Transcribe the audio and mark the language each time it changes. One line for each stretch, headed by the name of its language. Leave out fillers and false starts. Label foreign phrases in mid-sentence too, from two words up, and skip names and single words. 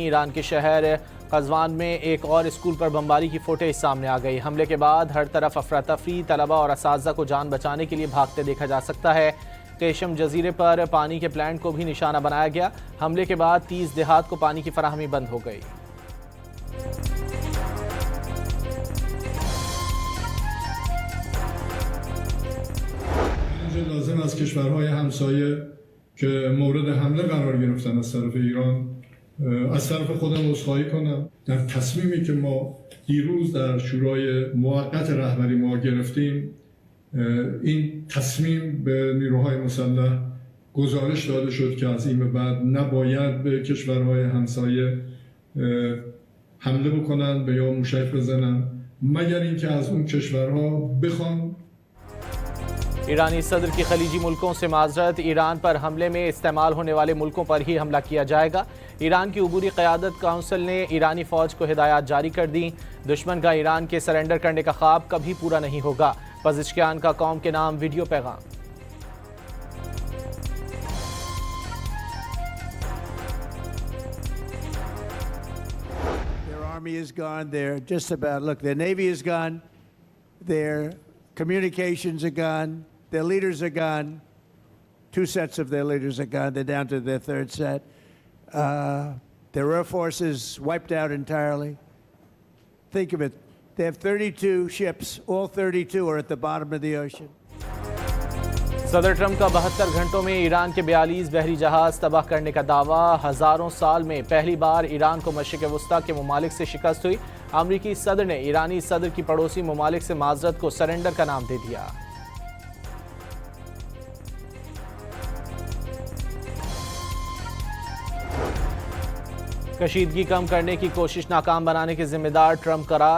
Urdu: ایران کے شہر قزوین میں ایک اور اسکول پر بمباری کی فوٹیج سامنے آ گئی. حملے کے بعد ہر طرف افرا تفری۔ طلبہ اور اساتذہ کو جان بچانے کے لیے بھاگتے دیکھا جا سکتا ہے. قشم جزیرے پر پانی کے پلانٹ کو بھی نشانہ بنایا گیا. حملے کے بعد 30 دیہات کو پانی کی فراہمی بند ہو گئی.
Persian: لازم از کشورهای همسایه که مورد حمله قرار گرفتن از طرف ایران از طرف خودم عذرخواهی کنم. در تصمیمی که ما دیروز در شورای موقت رهبری ما گرفتیم، این تصمیم به نیروهای مسلح گزارش داده شد که از این به بعد نباید به کشورهای همسایه حمله بکنن به یا موشک بزنن مگر اینکه از اون کشورها بخوان.
Urdu: ایرانی صدر کی خلیجی ملکوں سے معذرت. ایران پر حملے میں استعمال ہونے والے ملکوں پر ہی حملہ کیا جائے گا. ایران کی عبوری قیادت کونسل نے ایرانی فوج کو ہدایت جاری کر دی. دشمن کا ایران کے سرینڈر کرنے کا خواب کبھی پورا نہیں ہوگا. پزشکیان کا قوم کے نام ویڈیو پیغام.
English: Their army is gone. They're just about, look, their navy is gone. Their communications are gone. Their leaders are gone. 2 sets of their leaders are gone. They're down to their 3rd set. Their air force is wiped out entirely. Think of it. They have 32 ships. All 32 are at the bottom of the ocean.
Urdu: صدر ٹرمپ کا 72 گھنٹوں میں ایران کے 42 بحری جہاز تباہ کرنے کا دعویٰ. ہزاروں سال میں پہلی بار ایران کو مشرق وسطیٰ کے ممالک سے شکست ہوئی. امریکی صدر نے ایرانی صدر کی پڑوسی ممالک سے معذرت کو سرینڈر کا نام دے دیا. کشیدگی کم کرنے کی کوشش ناکام بنانے کے ذمہ دار ٹرمپ قرار.